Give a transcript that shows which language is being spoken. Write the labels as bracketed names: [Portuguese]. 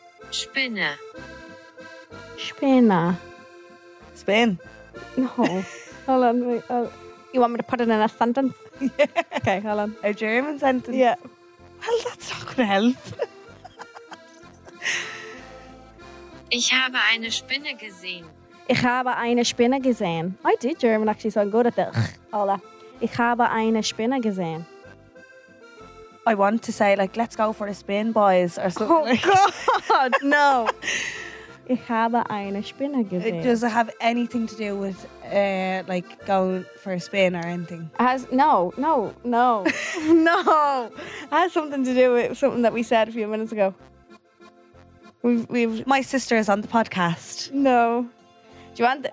[German] Spinne. Spinner. [English] Spin. No. Hold on, wait. You want me to put it in a sentence? Yeah. Okay, hold on. A German sentence? Yeah. Well, that's not going to help. [German] Ich habe eine Spinne gesehen. Ich habe eine Spinne gesehen. [English] I did German actually, so I'm good at that. [Spanish] Hola. [German] Ich habe eine Spinne gesehen. [English] I want to say, like, let's go for a spin, boys, or something. Oh, God, no. [German] Ich habe eine Spinne gesehen. [English] Does it have anything to do with, like, going for a spin or anything? No. No. It has something to do with something that we said a few minutes ago. We've My sister is on the podcast. No. Do you want...